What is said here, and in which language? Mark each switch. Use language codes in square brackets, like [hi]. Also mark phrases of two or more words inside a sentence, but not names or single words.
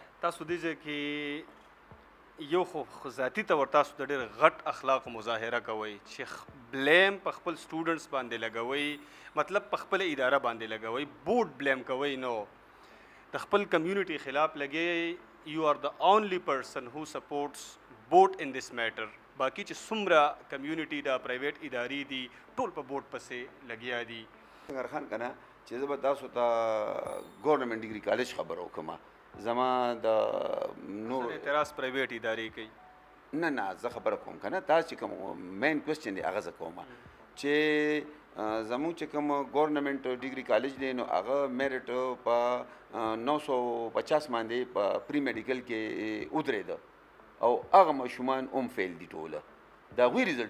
[ps] تاسو دې ځای کې یو خو ذاتي طور تاسو د ډېر غټ اخلاق مظاهره کوئ چې بلیم په خپل سټوډنټس باندې لګوئ مطلب په خپل اداره باندې لګوئ بورډ بلیم کوئ نو د خپل کمیونټي خلاف لګئ. [en] You are the only person who supports boat in this matter. [ps] باقی چې څومره کمیونټي دا پرایویټ ادارې دي ټول په بوټ پسې لګیا دي. څنګه خان کنه چې زه به تاسو ته ګورنمنټ ډیګري کالج خبر وکړم زما د نور اعتراض پرایویټ ادارې کوي نه زه خبره کوم کنه تاسو چې کوم مین کوېسچن دی هغه زه کوم چې زموږ چې کوم ګورنمنټ ډیګري کالج دی نو هغه میرټ په 950 باندې په پری میډیکل کې ودرېده او هغه ماشومان هم فیل دي ټوله دا غوي رزلټ